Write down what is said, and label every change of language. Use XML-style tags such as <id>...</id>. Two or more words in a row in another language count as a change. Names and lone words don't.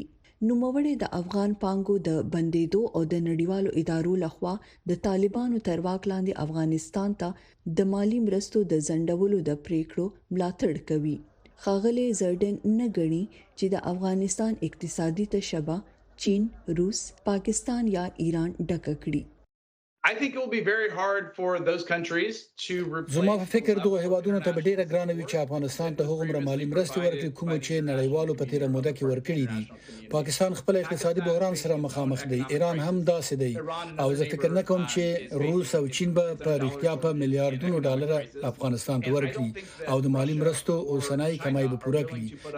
<ps>نو موړې د افغان پانګو د بندیدو او د نړیوالو ادارو لخوا د طالبانو تر واک لاندې افغانستان ته د مالی مرستو د ځنډولو د پریکړو ملاتړ کوي. ښاغلي زردن نه غني چې د افغانستان اقتصادي تشبه چین، روس، پاکستان یا ایران ډکه کړي.</ps> <en>I think it will be very hard for those countries to replace.</en> <ps>زما په فکر دوه هیوادونو ته ډیره ګرانه وي چې افغانستان ته هغومره مالی مرستې ورکړي کوم چې نړیوالو په تیره موده کې ورکړي دي. پاکستان خپل اقتصادي بحران سره مخامخ دی. ایران هم داسې دی او زه فکر نه کوم چې روس او چین به په رښتیا په میلیارډونو ډالر افغانستان ته ورکړي او د مالی مرستو اوسنۍ کمای به پوره کړي.</ps>